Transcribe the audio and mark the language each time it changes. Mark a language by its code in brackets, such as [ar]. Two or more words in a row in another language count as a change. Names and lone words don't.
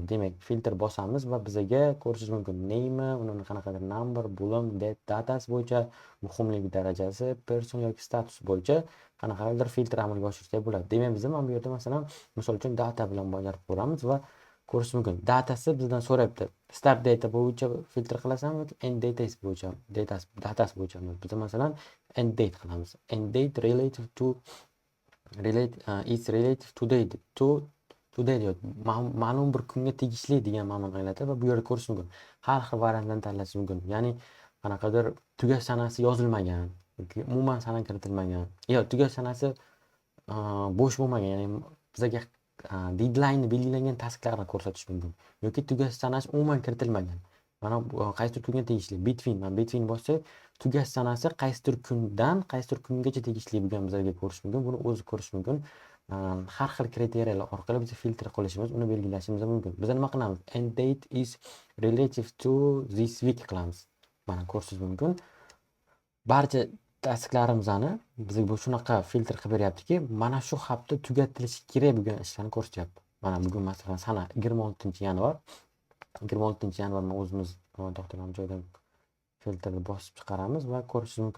[uz] Demak, filtr bosamiz va bizga ko'rishingiz mumkin name, uni qanaqadir number, bo'lim, date, datasi bo'yicha, muhimlik darajasi, person yoki status bo'yicha qanaqadir filtr amalga oshirsak bo'ladi. Demak, biz mana bu yerda masalan, misol uchun data bilan bajarib ko'ramiz va ko'rish mumkin. Datasi bizdan so'rayapti. Start data bo'yicha filtr qilasanmi yoki end datasi bo'yicha, datasi bo'yicha. Biz masalan [en] end date [uz] qilamiz. [en] End date relative to is relative to date. [uz] Today ma'lum bir kunga tegishli degan ma'noni anglatadi va bu yerda ko'rish mumkin. Har xil variantdan tanlash mumkin. Ya'ni qanaqadir tugash sanasi yozilmagan yoki umuman sana kiritilmagan. Tugash sanasi bo'sh bo'lmagan, ya'ni bizga deadline belgilangan tasklarni ko'rsatish mumkin yoki tugash sanasi umuman kiritilmagan. Mana qaysidir kunga tegishli between bo'lsa, tugash sanasi qaysidir kundan qaysidir kungacha tegishli bo'lgan bizlarga ko'rish mumkin. Buni o'zi ko'rish mumkin. Har xil kriteriyalar orqali biz filtr qilishimiz, uni belgilashimiz mumkin. Biz nima qilamiz? [en] End date is relative to this week qilamiz. [uz] Mana ko'rishingiz mumkin. Barcha tasklarimizni bizga bu shunaqa filtr qilib beryaptiki, mana shu hafta tugatilishi kerak bo'lgan ishlarni ko'rsatyapti. Mana bugun masalan sana 26-yanvar. 26-yanvarni o'zimiz to'xtalgan joydan filtrni bosib chiqaramiz va ko'rishingiz mumkin.